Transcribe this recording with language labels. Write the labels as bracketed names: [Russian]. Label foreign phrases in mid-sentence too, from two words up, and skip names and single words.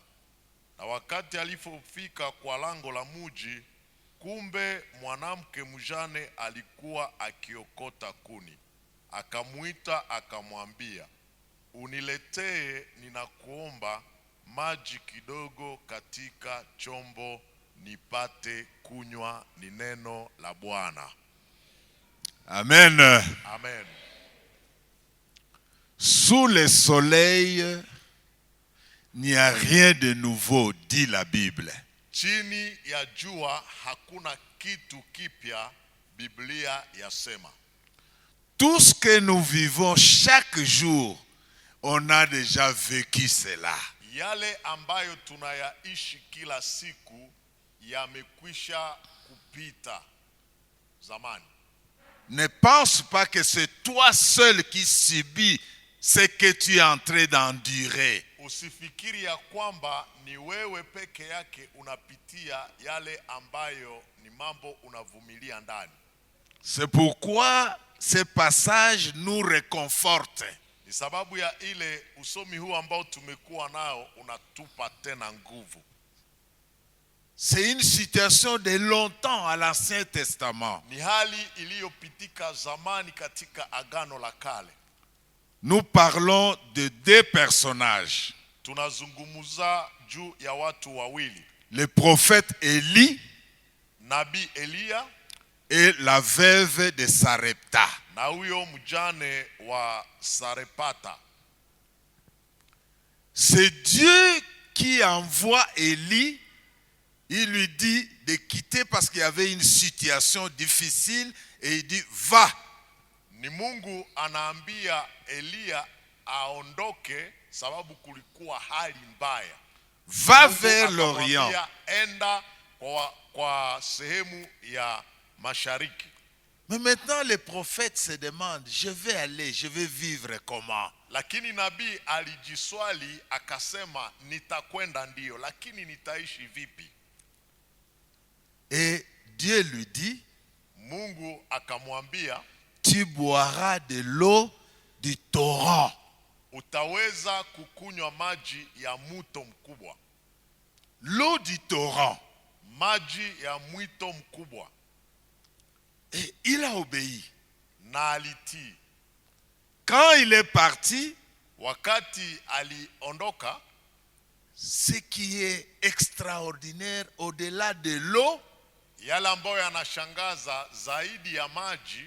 [Swahili] Na wakati alipofika kwa lango la muji, kumbe mwanamke mjane alikuwa akiokota kuni. Akamuita akamwambia, uniletee ninakuomba maji kidogo katika chombo nipate kunywa, ni neno la Bwana. Amen. Amen. [French] Sous le soleil, il n'y a rien de nouveau, dit la Bible. [Swahili] Chini ya jua hakuna kitu kipya, Biblia yasema. [French] Tout ce que nous vivons chaque jour, on a déjà vécu cela. [Swahili] Yale ambayo tunayaishi kila siku yamekwisha kupita zamani. [French] Ne pense pas que c'est toi seul qui subis ce que tu es en train d'endurer. [Swahili] Usifikiri ya kwamba ni wewe peke yake unapitia yale ambayo ni mambo unavumilia ndani. [French] C'est pourquoi ce passage nous réconforte. [Swahili] Ni sababu ya ile usomi huu ambao tumekuwa nao unatupa tena nguvu. [French] C'est une situation de longtemps à l'Ancien Testament. [Swahili] Ni hali iliyopitika zamani katika Agano la Kale. [French] Nous parlons de deux personnages. [Swahili] Tunazungumza juu ya watu wawili. [French] Le prophète Élie [Swahili] Nabii Elia [French] et la veuve de Sarepta. [Swahili] na huyo mjane wa Sarepata. [French] C'est Dieu qui envoie Élie. Il lui dit de quitter parce qu'il y avait une situation difficile et il dit va. [Swahili] Ni Mungu anaambia Elia aondoke sababu kulikuwa hali mbaya. [French] Va vers l'Orient. [Swahili] Enda kwa sehemu ya mashariki. [French] Mais maintenant les prophètes se demandent, je vais aller, je vais vivre comment? [Swahili] Lakini nabii alijiswali akasema nitakwenda ndio, lakini nitaishi vipi? [French] Et Dieu lui dit, [Swahili] Mungu akamwambia, [French] tu boiras de l'eau du torrent. [Swahili] Utaweza kukunywa maji ya mto mkubwa. [French] L'eau du torrent. [Swahili] Maji ya mwito mkubwa. [French] il a obéi. [Swahili] na alitii. [French] Quand il est parti, [Swahili] Wakati aliondoka, [French] ce qui est extraordinaire au-delà de l'eau, [Swahili] yale ambayo yanashangaza zaidi ya maji,